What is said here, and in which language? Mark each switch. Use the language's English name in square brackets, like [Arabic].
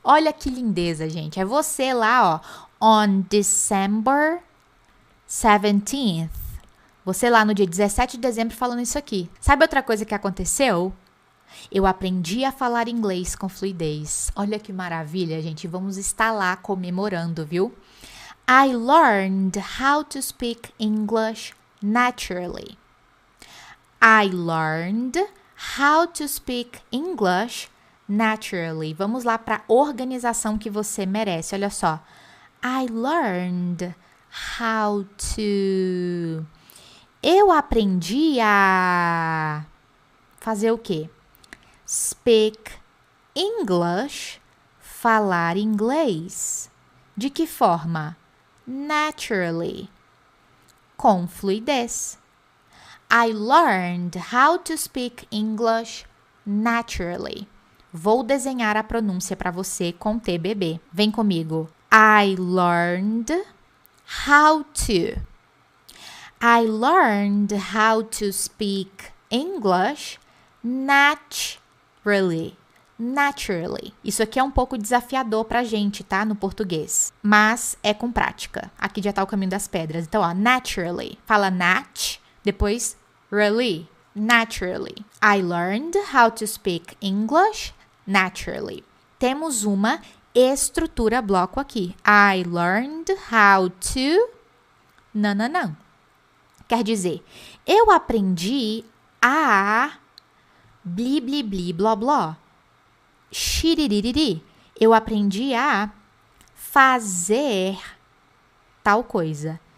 [Portuguese] Olha que lindeza, gente. É você lá, ó. [English] On December 17th. [Portuguese] Você lá no dia 17 de dezembro falando isso aqui. Sabe outra coisa que aconteceu? Eu aprendi a falar inglês com fluidez. Olha que maravilha, gente. Vamos estar lá comemorando, viu? [English] I learned how to speak English naturally. I learned how to speak English naturally. [Portuguese] Vamos lá para a organização que você merece. Olha só. [English] I learned how to... [Portuguese] Eu aprendi a fazer o quê? [English] Speak English, [Portuguese] falar inglês. De que forma? Naturally, com fluidez. [English] I learned how to speak English naturally. [Portuguese] Vou desenhar a pronúncia para você com TBB. Vem comigo. [English] I learned how to. I learned how to speak English naturally. Naturally. [Portuguese] Isso aqui é um pouco desafiador pra gente, tá? No português. Mas é com prática. Aqui já tá o caminho das pedras. Então, ó, naturally. Fala nat, depois really. Naturally. [English] I learned how to speak English naturally. [Portuguese] Temos uma estrutura bloco aqui. [English] I learned how to [Portuguese] Não. Quer dizer, eu aprendi a bli, bli, bli, bló, bló. Xiririri. Eu aprendi a fazer tal coisa.